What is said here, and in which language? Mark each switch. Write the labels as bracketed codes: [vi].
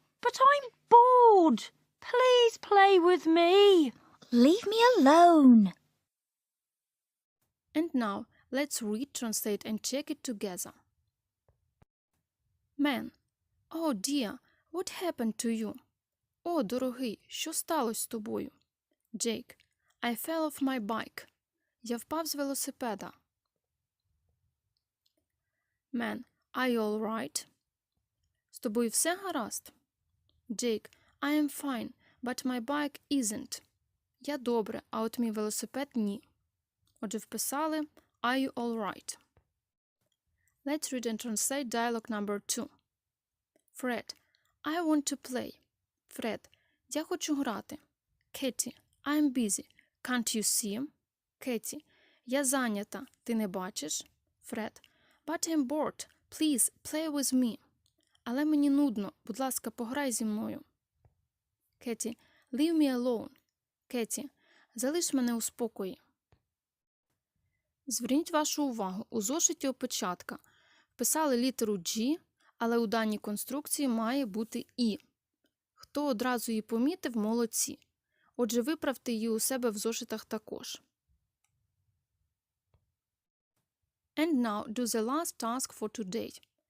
[en] But I'm bored. Please play with me. Leave me alone. And now, let's read, translate and check it together. Man. Oh dear, what happened to you? [uk] О, дорогий, що сталося з тобою? [en] Jake. I fell off my bike. [uk] Я впав з велосипеда. [en] Man. Are you all right? [uk] З тобою все гаразд? [en] Jake. I am fine, but my bike isn't. [uk] Я добре, а от мій велосипед ні. Отже, вписали [en] Are you all right? Let's read and translate dialogue number 2. Fred. I want to play. Fred. [uk] Я хочу грати. [en] Katie. I'm busy. Can't you see? Katie. [uk] Я зайнята. Ти не бачиш? [en] Fred. But I'm bored. Please, play with me. [uk] Але мені нудно. Будь ласка, пограй зі мною. Katie. [en] Leave me alone. [uk] Katie. Залиш мене у спокої. Зверніть вашу увагу, у зошиті опечатка вписали літеру G, але у даній конструкції має бути І. Хто одразу її помітив, молодці. Отже, виправте її у себе в зошитах також. [en] And now do the last task for today.